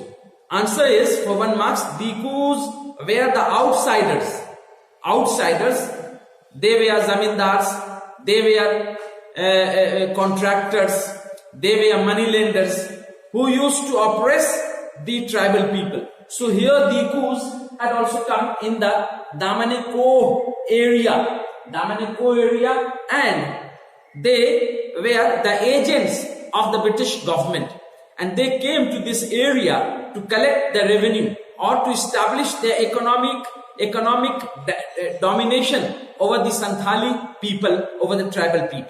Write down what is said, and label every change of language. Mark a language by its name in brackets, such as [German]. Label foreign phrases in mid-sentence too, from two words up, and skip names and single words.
[English] Answer is, for 1 marks, Dikus were the outsiders. Outsiders, they were zamindars, they were contractors, they were money lenders who used to oppress the tribal people. So here Dikus had also come in the Damane ko area. Damane ko area, and they were the agents of the British government. And they came to this area to collect the revenue or to establish their economic domination over the Santhali people, over the tribal people.